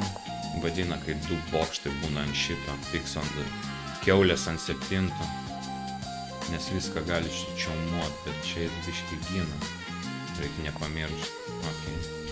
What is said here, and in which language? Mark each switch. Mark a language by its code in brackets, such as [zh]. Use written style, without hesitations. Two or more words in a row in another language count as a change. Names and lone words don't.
[lt] Vadina, kai 2 bokštai būna ant šito. [en] Pigs on the... [lt] Kiaulės ant 7. Nes viską gali čiaumuot, bet čia ir biškį gina. Reikia nepamiršti. Okay.